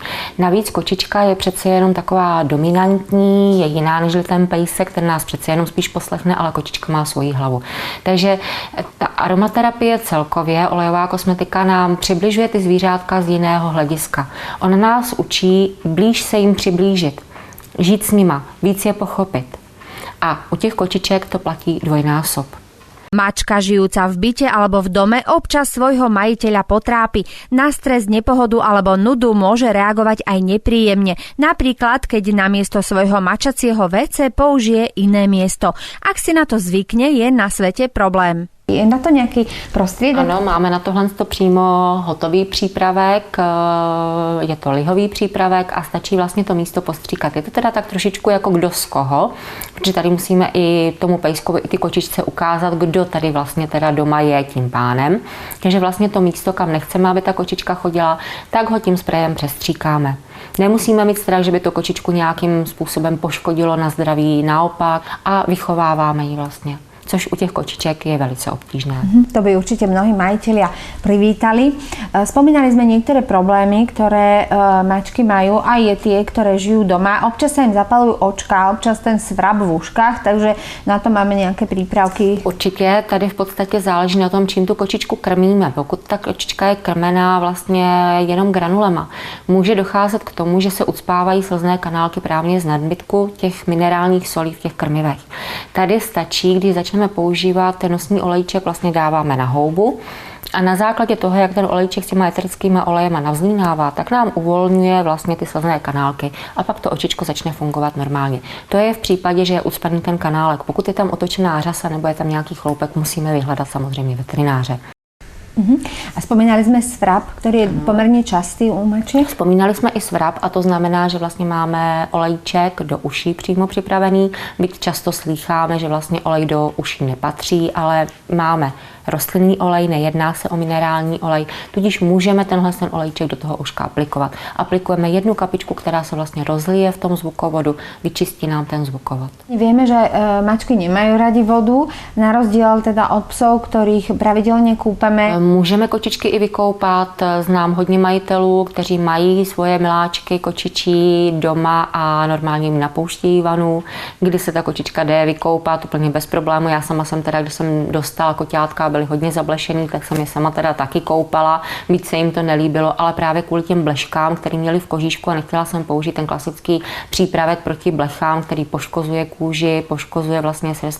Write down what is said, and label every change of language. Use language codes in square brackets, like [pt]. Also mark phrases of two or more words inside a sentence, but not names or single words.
[cs] Navíc kočička je přece jenom taková dominantní, je jiná než ten pejsek, ten nás přece jenom spíš poslechne, ale kočička má svoji hlavu. Takže ta aromaterapie celkově, olejová kosmetika nám přibližuje ty zvířátka z jiného hlediska. Ona nás učí blíž se jim přiblížit. Žít s nima, víc je pochopit. A u těch kočiček to platí dvojnásob. [sk] Mačka žijúca v byte alebo v dome občas svojho majiteľa potrápi. Na stres, nepohodu alebo nudu môže reagovať aj nepríjemne. Napríklad, keď namiesto svojho mačacieho WC použije iné miesto. Ak si na to zvykne, je na svete problém. [cs] Je na to nějaký prostředek? Ano, máme na tohle přímo hotový přípravek, je to lihový přípravek a stačí vlastně to místo postříkat. Je to teda tak trošičku jako kdo z koho, protože tady musíme i tomu pejskovi, i ty kočičce ukázat, kdo tady vlastně teda doma je tím pánem. Takže vlastně to místo, kam nechceme, aby ta kočička chodila, tak ho tím sprejem přestříkáme. Nemusíme mít strach, že by to kočičku nějakým způsobem poškodilo na zdraví, naopak, a vychováváme ji vlastně. Což u těch kočiček je velice obtížné. [sk] To by určite mnohí majitelia privítali. Spomínali sme niektoré problémy, ktoré mačky majú, aj je tie, ktoré žijú doma. Občas sa im zapalujú očka, občas ten svrap v uškách, takže na to máme nejaké prípravky. [cs] Určitě, tady v podstatě záleží na tom, čím tu kočičku krmíme. Pokud ta kočička je krmená vlastně jenom granulema, může docházet k tomu, že se ucpávají slzné kanálky právě z nadbytku těch minerálních solí v těch krmivech. Tady stačí, když začneme používat ten nosní olejček, vlastně dáváme na houbu a na základě toho, jak ten olejček s těma eterickými olejema navzlínává, tak nám uvolňuje vlastně ty slzné kanálky a pak to očičko začne fungovat normálně. To je v případě, že je ucpaný ten kanálek. Pokud je tam otočená řasa nebo je tam nějaký chloupek, musíme vyhledat samozřejmě veterináře. [sk] A spomínali sme svrap, ktorý je pomerne častý u mačiek? [cs] Vzpomínali jsme i svrap a to znamená, že vlastně máme olejček do uší přímo připravený. Byť často slýcháme, že vlastně olej do uší nepatří, ale máme rostlinný olej, nejedná se o minerální olej, tudíž můžeme tenhle olejček do toho uška aplikovat. Aplikujeme jednu kapičku, která se vlastně rozlije v tom zvukovodu, vyčistí nám ten zvukovod. [sk] Vieme, že mačky nemajú radi vodu, na rozdiel teda od psov, ktorých pravidelne kúpeme. [cs] Můžeme kočičky i vykoupat. Znám hodně majitelů, kteří mají svoje miláčky kočičí doma a normálně jim napouštějí vanu, kdy se ta kočička jde vykoupat úplně bez problému. Já sama jsem teda, když jsem dostala koťátka, byly hodně zablešený, tak jsem je sama teda taky koupala, byť se jim to nelíbilo, ale právě kvůli těm bleškám, který měli v kožíšku a nechtěla jsem použít ten klasický přípravek proti blechám, který poškozuje kůži, poškozuje vlastně srst.